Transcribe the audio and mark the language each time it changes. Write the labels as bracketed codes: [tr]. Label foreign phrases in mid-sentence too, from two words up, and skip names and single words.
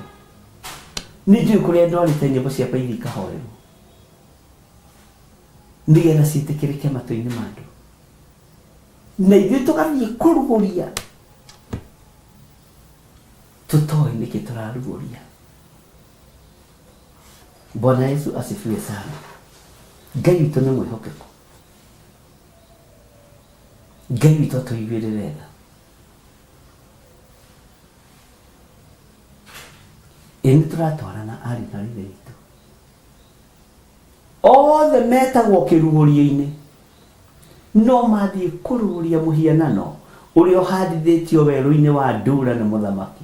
[ki] Nĩnjũĩ kũrĩa ndwarĩte nyĩmbo ciakwa iria ikahoerwo, nĩgetha ciĩtĩkĩrĩke matũ-inĩ ma andũ. Na ithuĩ tũgathiĩ kũrugũria tũtoĩ nĩkĩ tũrarugũria. [sw] Bwana Yesu asifiwe sana. [ki] Ngai witũ nĩ mwĩhokeku. Ngai witũ atũiguĩre wega. Nĩ tũratwarana ari na ithe witũ. Othe metagwo kĩrugũrio-inĩ, no mathiĩ kũrugũria mũhianano ũrĩa ũhandithĩtio werũ-inĩ wa Ndura nĩ mũthamaki.